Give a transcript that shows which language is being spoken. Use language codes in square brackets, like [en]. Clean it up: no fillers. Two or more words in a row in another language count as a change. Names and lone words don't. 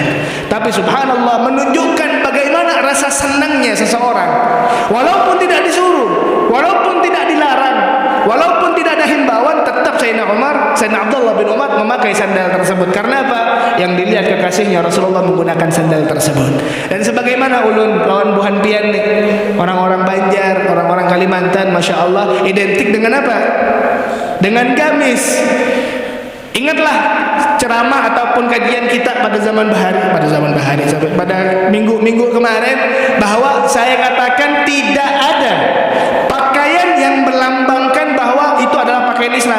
[id] Tapi subhanallah, menunjukkan bagaimana rasa senangnya seseorang walaupun tidak disuruh, walaupun tidak dilarang, walaupun tidak ada himbauan, tetap Sayyidina Abdullah bin Umar memakai sandal tersebut. Karena apa? Yang dilihat kekasihnya Rasulullah menggunakan sandal tersebut. Dan sebagaimana [bjn] ulun lawan buhan pian nih, [id] orang-orang Banjar, orang-orang Kalimantan, [ar] ما شاء الله, [id] identik dengan apa? Dengan gamis. Ingatlah ceramah ataupun kajian kita pada zaman bahari sampai pada minggu kemarin, bahwa saya katakan tidak ada pakaian yang melambangkan bahwa itu adalah pakaian Islam.